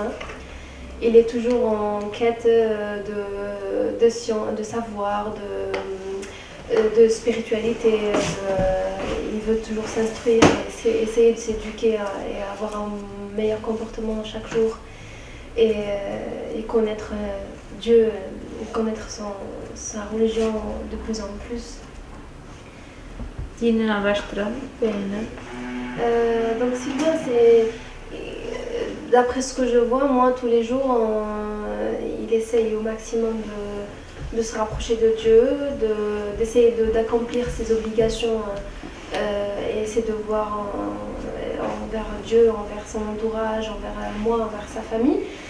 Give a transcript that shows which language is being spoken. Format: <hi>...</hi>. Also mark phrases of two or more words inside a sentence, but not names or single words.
<fr>Il est toujours en quête de science, de savoir, de spiritualité. Il veut toujours s'instruire, essayer de s'éduquer et avoir un meilleur comportement chaque jour et connaître Dieu, connaître sa religion de plus en plus.</fr> <tr>Dinini araştıran, beğenen.</tr> <fr>Donc Sylvain, d'après ce que je vois, moi tous les jours, il essaye au maximum de se rapprocher de Dieu, d'essayer d'accomplir ses obligations et essayer de voir envers Dieu, envers son entourage, envers moi, envers sa famille.</fr>